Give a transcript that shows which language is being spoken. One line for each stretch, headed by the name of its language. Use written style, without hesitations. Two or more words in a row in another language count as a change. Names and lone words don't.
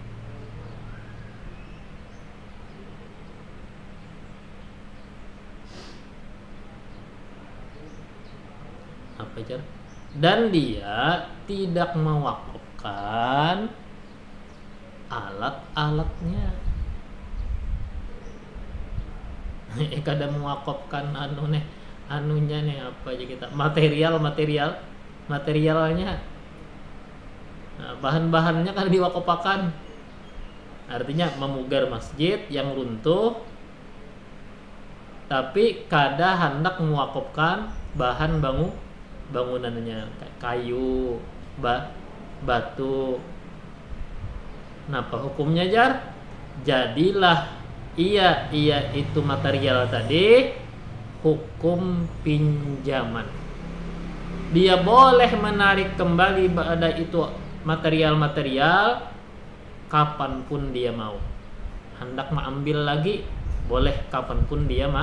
Indonesian: dan dia tidak mewakafkan alat-alatnya.
Banjar: Kada mewakafkan anunya nih apa aja kita materialnya, nah, bahan-bahannya kan diwakafkan, artinya memugar masjid yang runtuh tapi kada hendak mewakafkan bahan bangunannya, kayu, batu. Napa hukumnya jar?
Indonesian: Jadilah iya itu material tadi hukum pinjaman. Dia boleh menarik kembali pada itu material-material kapanpun dia mau. Hendak mengambil lagi boleh kapanpun dia mau.